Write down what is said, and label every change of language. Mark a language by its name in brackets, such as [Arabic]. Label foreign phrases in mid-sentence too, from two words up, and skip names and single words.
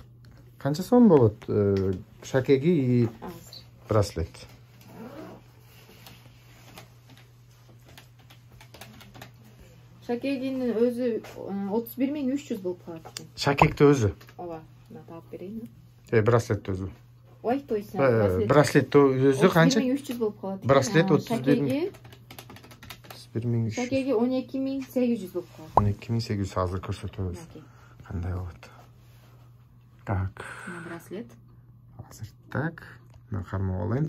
[Kyrgyz] Канча сом болот? Шакеги и браслет. Шакегинин өзү 31.300 болуп калат экен. Шакекти өзү? Ооба, мына таап берейин. Браслет өзү. Ой, [Russian] то есть [Kyrgyz] браслет өзү канча? 31.300 болуп калат. Браслет 31.300. 31.300. Шакеги 12.800 болуп калат. 12.800 азыр көрсөтөбүз. Кандай болот? Так. Браслет. Азыр так. Мен кармап алайын.